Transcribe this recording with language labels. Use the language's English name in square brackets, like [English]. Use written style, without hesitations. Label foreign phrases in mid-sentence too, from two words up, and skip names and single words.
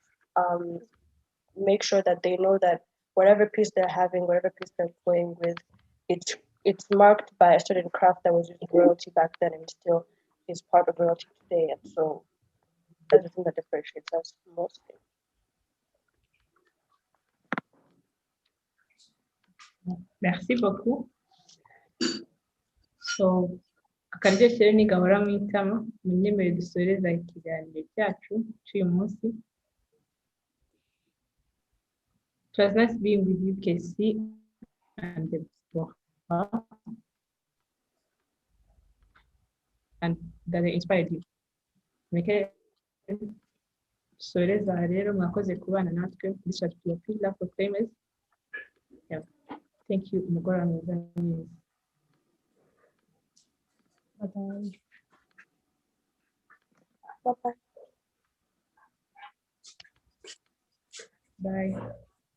[English] make sure that they know that whatever piece they're having, whatever piece they're going with, it's marked by a certain craft that was used in royalty back then and still is part of royalty today. And so that's the thing that differentiates us mostly. [French] Merci beaucoup. [Kinyarwanda] So akaryoshye rero nigahora mu itama munyemerere dusoreza ikiganiro cyacu cy'uyu munsi. [English] It was nice being with you, Kessy and Deborah, and that they inspired you. [Kinyarwanda] Soreza rero mwakoze kubana natwe. [English] This was your Love for Famous. Yeah. Thank you. [Kinyarwanda] Umugoroba mwiza mwiza. [English] Bye-bye. Bye-bye. Bye.